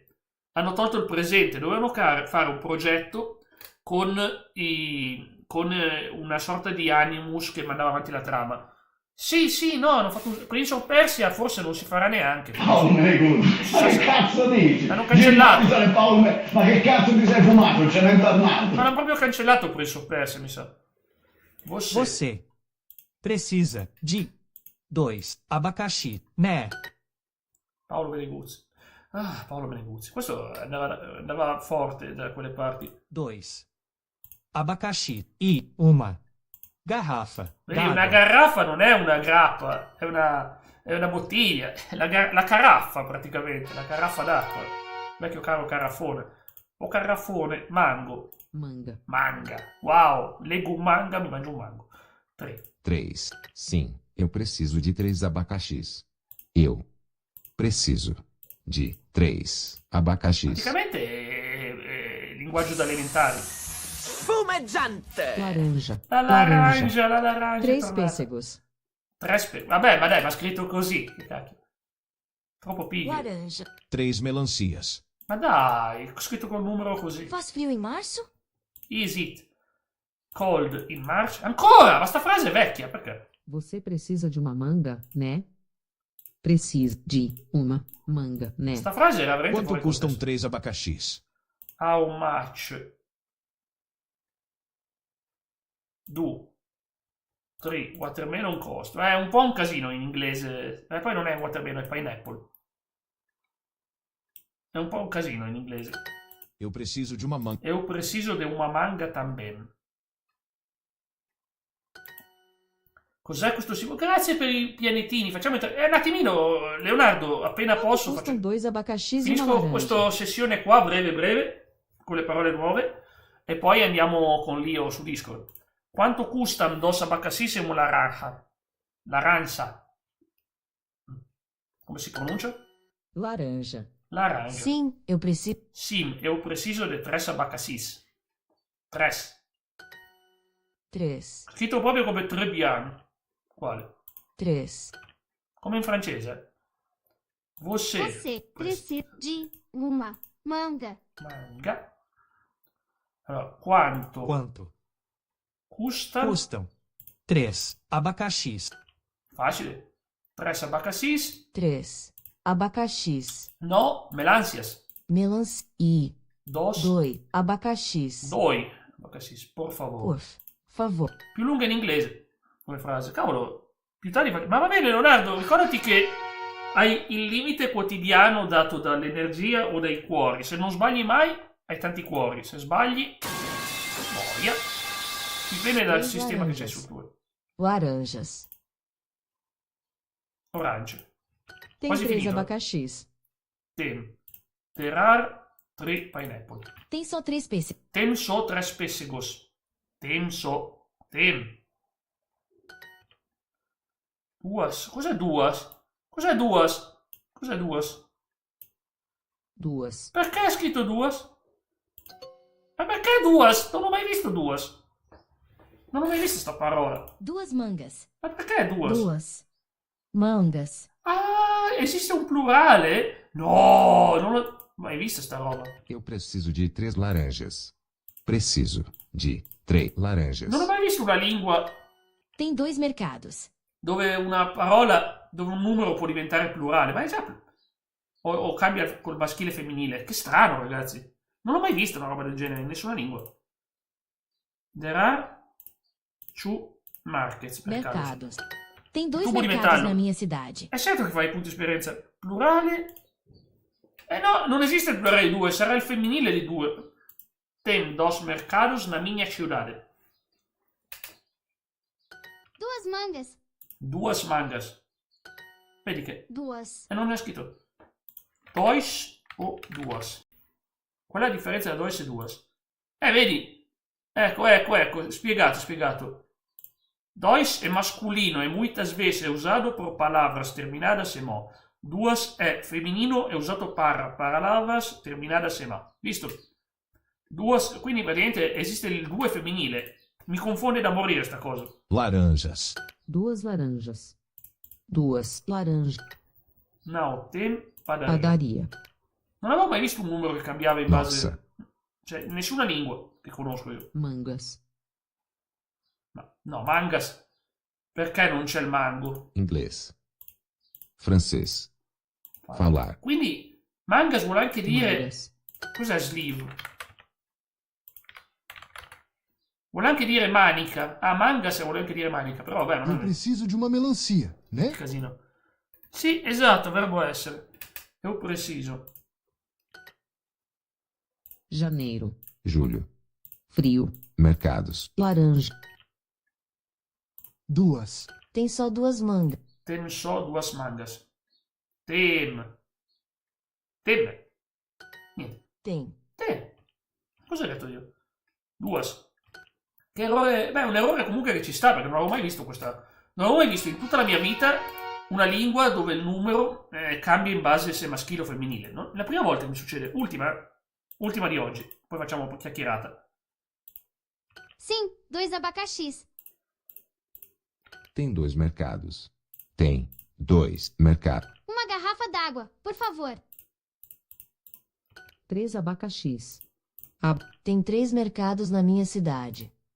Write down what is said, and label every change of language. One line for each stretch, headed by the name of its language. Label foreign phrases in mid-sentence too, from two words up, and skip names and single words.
Italian: Dovevano fare un progetto con una sorta di animus che mandava avanti la trama. Sì, no, hanno fatto Prince of Persia, forse non si farà neanche. Oh, nego, ma che cazzo dici? Hanno cancellato. Ma che cazzo ti sei fumato? Ce n'è internato. Ma hanno proprio cancellato Prince of Persia, mi sa.
Portuguese: Você precisa de 2 abacaxi, né?
Italian: Paolo Beneguzzi. Questo andava forte da quelle parti.
Portuguese: 2 abacaxi e uma garrafa.
Italian: Vedi, una garrafa non è una grappa, è una bottiglia. La caraffa, praticamente. La caraffa d'acqua. Vecchio caro carafone. O carafone, mango. Manga. Wow, leggo un manga, mi mangio un mango. 3.
Portuguese: Sim, eu preciso de 3 abacaxis. Eu preciso de 3 abacaxis.
Italian: Praticamente è linguaggio da elementari. Spumeggiante. Laranja. La laranja. 3 pêssegos. Vabbè, ma dai, ma scritto così. Che cacchio. Troppo piglio. Laranja. 3 melancias. Ma dai, scritto col numero così.
Portuguese: Faz frio em março?
English: Is it cold in March?
Italian: Ancora? Ma sta frase è vecchia, perché?
Portuguese: Você precisa de uma manga, né? Precisa de uma manga, né?
Italian: Sta frase era veramente
Portuguese: Quanto custam 3 abacaxis?
English: How much 2, 3, watermelon cost.
Italian: È un po' un casino in inglese. Poi non è watermelon, è pineapple. È un po' un casino in inglese.
Portuguese: Eu preciso de uma manga. Eu preciso de uma manga também.
Italian: Cos'è questo simbolo? Grazie per i pianetini. Facciamo un attimino, Leonardo, appena posso.
Portuguese: Custam 2 abacaxis e uma
Italian: Finisco
Portuguese: laranja.
Italian: questa sessione qua, breve, con le parole nuove, e poi andiamo con Lio su Discord.
Portuguese: Quanto custam 2 abacaxis e una laranja? Laranja.
Italian: Come si pronuncia?
Portuguese: Laranja. Laranja. Sim, eu preciso. Sim, eu preciso de 3 abacaxis. 3. 3.
Italian: Scritto proprio come Trebbiano. Quale? 3. Come in francese.
Portuguese: Você precisa de uma manga.
Italian: Manga. Allora, quanto?
Portuguese: Custam 3 abacaxis.
Italian: Facile. 3 abacaxis. 3 abacaxis. No, melancias.
Portuguese: E 2 abacaxis. 2 abacaxis, por favor. Por favor.
Italian: Più lunga in inglese come frase. Cavolo, più tardi ma va bene Leonardo, ricordati che hai il limite quotidiano dato dall'energia o dai cuori. Se non sbagli mai, hai tanti cuori. Se sbagli, boia. Dipende dal sistema che c'hai sul tuo. Laranjas. Oranje.
Portuguese: Tem
Italian: Quasi
Portuguese: 3
Italian: finito.
Portuguese: abacaxis.
English: There are 3 pineapple.
Portuguese: Tem só 3 pêssegos. Tem só 3 pêssegos. Tem. Duas.
Italian: Cos'è duas? Cos'è duas? Cos'è duas? 2. Perché è scritto duas? Ma perché duas? Non ho mai visto duas. Non ho mai visto sta parola. 2 mangas. Ma perché duas? 2 mangas. Ah, esiste un plurale? No, non ho mai visto sta roba.
Portuguese: Eu preciso de 3 laranjas. Preciso de 3 laranjas.
Italian: Non ho mai visto una lingua
Portuguese: Tem 2 mercados.
Italian: dove una parola, dove un numero può diventare plurale, ma è già o cambia col maschile e femminile. Che strano, ragazzi. Non ho mai visto una roba del genere in nessuna lingua.
English: There are 2 markets.
Portuguese: Mercados. Tem 2
Italian: Tubo di
Portuguese: mercados
Italian: metallo.
Portuguese: na minha cidade.
Italian: È certo che fai punti esperienza. Plurale? No, non esiste il plurale di 2, sarà il femminile di 2.
Portuguese: Tem 2 mercados na minha ciudade.
Italian: 2 mangas. 2 mangas. Vedi che... 2. E non è scritto 2 o 2. Qual è la differenza tra 2 e 2? Vedi? Ecco, spiegato.
Portuguese: 2 è masculino e muitas vezes
Italian: è usato per
Portuguese: palavras terminadas en mo. 2 è femminino e usato para palavras terminadas en ma. Visto?
Italian: 2, quindi praticamente esiste il 2 femminile. Mi confonde da morire sta cosa. Laranjas. 2 laranjas. 2 laranjas.
Portuguese: No, tem padaria. Padaria.
Italian: Non avevo mai visto un numero che cambiava in base... Nossa. Cioè, in nessuna lingua che conosco io. Mangas. No, mangas. Perché non c'è il mango?
Portuguese: Inglês. Francês. Falar.
Italian: Quindi, mangas vuole anche dire... Mangas. Cos'è sleeve? Vuole anche dire manica. Ah, mangas vuole anche dire manica, però vabbè, non
Portuguese: Eu
Italian: è
Portuguese: preciso de uma melancia, né?
Italian: casino. Sì, esatto, verbo essere.
Portuguese: Eu preciso. Janeiro. Julho. Frio. Mercados. Laranja. 2. Tem só 2 mangas. Tem só 2 mangas. Tem.
Italian: Niente.
Portuguese: Tem.
Italian: Cosa ho detto io? 2. Che errore... Beh, un errore comunque che ci sta, perché non avevo mai visto questa... Non avevo mai visto in tutta la mia vita una lingua dove il numero cambia in base se è maschile o femminile. No? La prima volta che mi succede, ultima di oggi, poi facciamo un po' chiacchierata.
Portuguese: Sim, 2 abacaxis. Tem 2 mercados. Tem 2 mercados. Uma garrafa d'água, por favor. 3 abacaxis. Tem 3 mercados na minha cidade.